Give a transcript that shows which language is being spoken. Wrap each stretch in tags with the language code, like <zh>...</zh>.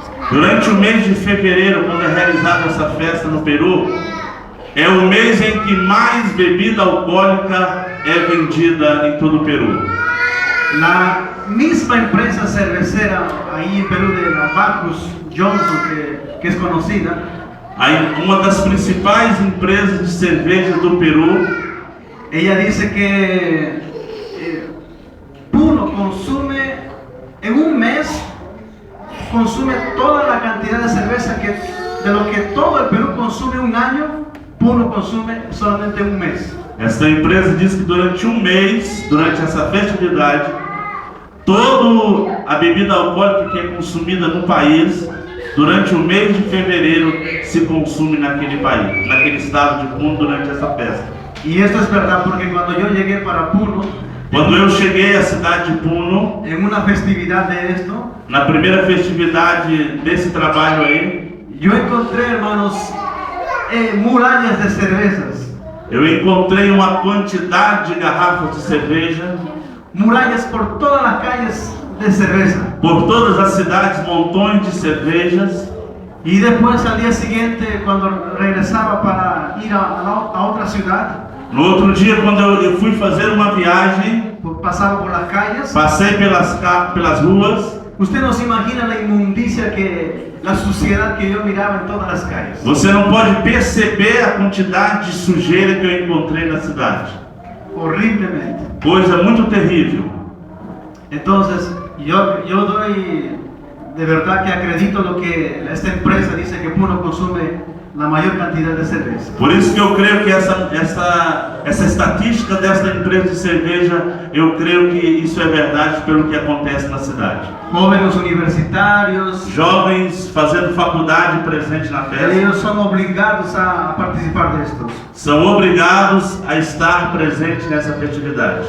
<pt>Durante o mês de fevereiro, quando é realizada essa festa no Peru, é o mês em que mais bebida alcoólica é vendida em todo o Peru.</pt> <es>La misma empresa cervecera ahí en Perú de la Bacchus Johnson, que es conocida,</es> <pt>uma das principais empresas de cerveja do Peru,</pt> <es>ella dice que Puno consume en un mes toda la cantidad de cerveza de lo que todo el Perú consume un año, Puno consume solamente un mes.</es> <pt>Esta empresa diz que durante um mês, durante essa festividade, toda a bebida alcoólica que é consumida no país, durante o mês de fevereiro, se consome naquele país, naquele estado de Puno, durante essa festa. E isso é verdade, porque quando eu cheguei para Puno, quando eu cheguei à cidade de Puno, em uma festividade na primeira festividade desse trabalho aí, eu encontrei, hermanos, muralhas de cervejas. eu encontrei uma quantidade de garrafas de cerveja.</pt> <es>Murallas por todas las calles de cerveza.</es> <pt>Por todas as cidades, montões de cervejas.</pt> <es>Y después al día siguiente, cuando regresaba para ir a otra ciudad,</es> <pt>No outro dia, quando eu fui fazer uma viagem,</pt> <es>pasaba por las calles.</es> <pt>passei pelas ruas.</pt> <es>Usted no se imagina la inmundicia la suciedad que yo miraba en todas las calles.</es> <pt>Você não pode perceber a quantidade de sujeira que eu encontrei na cidade.</pt> <es>Horriblemente.</es> <pt>Coisa muito terrível.</pt> <es>Entonces, yo doy de verdad que acredito lo que esta empresa dice, que Puno consume la mayor cantidad de cerveza.</es> <pt>Por isso que eu creio que essa estatística desta empresa de cerveja, eu creio que isso é verdade pelo que acontece na cidade.</pt> <es>Jóvenes universitarios,</es> <pt>Jovens fazendo faculdade presente na festa,</pt> <es>ellos son obligados a participar de estos.</es> <pt>são obrigados a estar presentes nessa festividade.</pt>